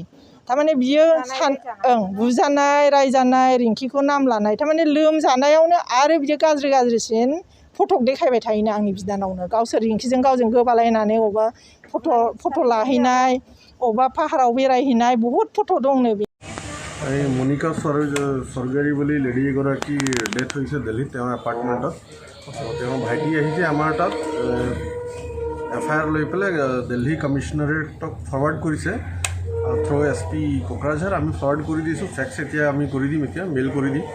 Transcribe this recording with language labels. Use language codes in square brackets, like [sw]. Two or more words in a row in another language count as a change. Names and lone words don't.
[brx] थारमाने बियो बुजानाय, रायजानाय, रिंकिखौ नाम लानाय, थारमाने लोमजानायावनो आरो बियो गाज्रिसिन फटक देखायबाय थायोनो आंनि बिनानावनो। गावसोर रिंकिजों गावजों गोबालायनानै अबेबा फट' लाहैनाय, अबेबा पाहाराव बेरायहैनाय, बहुत फट' दंनो। [as] मनिका स्वर्गारी বুলি লেডি এগৰাকী ডেথ হৈছে দিল্লীত, তেওঁৰ এপাৰ্টমেণ্টত। তেওঁৰ ভাইটি আহিছে আমাৰ তাত, এফআইআৰ লৈ পেলাই দিল্লী কমিশনাৰেটক ফৰৱাৰ্ড কৰিছে [en] through SP [as] কোকৰাঝাৰ। আমি ফৰৱাৰ্ড কৰি দিছোঁ, ফেক্স এতিয়া আমি কৰি দিম, এতিয়া মেইল কৰি দিম।